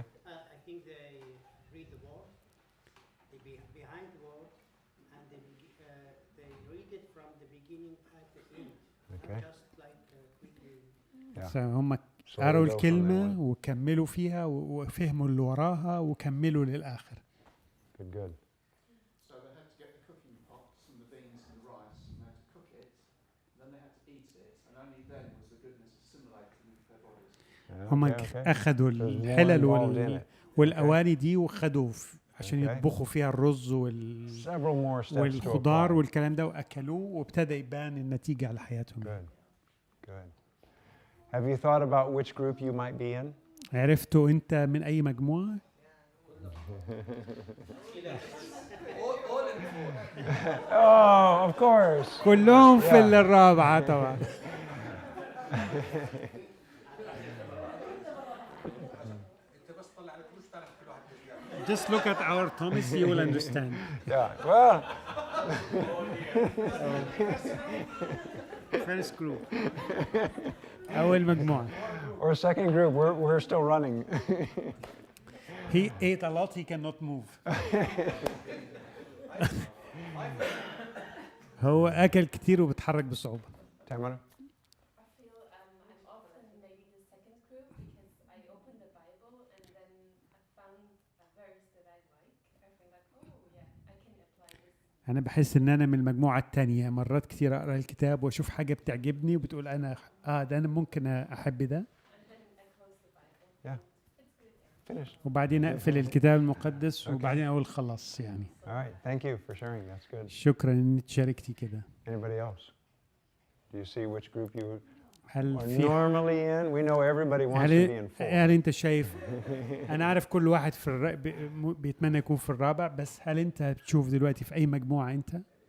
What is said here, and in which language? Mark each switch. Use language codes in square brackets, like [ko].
[en] I think they read the word, they be behind the word, and they read it from the beginning at the end. Okay. Just like quickly. [ar] هم قروا الكلمة وكملوا فيها وفهموا اللي وراها وكملوا للآخر. [en] Good. So they had to get the cooking pots and the beans and the rice, and they had to cook it, and then they had to eat it, and only then was the goodness assimilated into their bodies. [ar] هم أخذوا الحلل والأواني دي وخدوا عشان يطبخوا فيها الرز والخضار والكلام ده وأكلوه وابتدى يبان النتيجة على حياتهم. [en] Good. Have you thought about which group you might be in? [ar] عرفتوا أنت من أي مجموعة؟ [en] Oh, of course. [ar] كلهم في الرابعة طبعا. [en] Just look at our Thomas, you will understand. Yeah, well, First group. [ar] أول مجموعة. [en] or second group, we're still running. He ate a lot, he cannot move. [ar] هو أكل كتير وبتحرك بصعوبة. [en] Tamara? I feel I'm often maybe the second group because I open the Bible and then I found a verse that I like. I think like, oh yeah, I can apply this. [ar] أنا بحس إن أنا من المجموعة التانية، مرات كتير أقرأ الكتاب وأشوف حاجة بتعجبني وبتقول أنا ده أنا ممكن أحب ده. [en] And then I close the Bible. Yeah. It's good. Finish. [ar] وبعدين أقفل الكتاب المقدس وبعدين أقول خلاص يعني. [en] All right, thank you for sharing. That's good. [ar] شكرا إنك شاركتي كده. [en] Anybody else? Do you see which group you [ar] هل [en] are [ar] في [en] normally in? We know everybody wants to be in full. [ar] هل أنت شايف؟ أنا عارف كل واحد في بيتمنى يكون في الرابع، بس هل أنت بتشوف دلوقتي في أي مجموعة أنت؟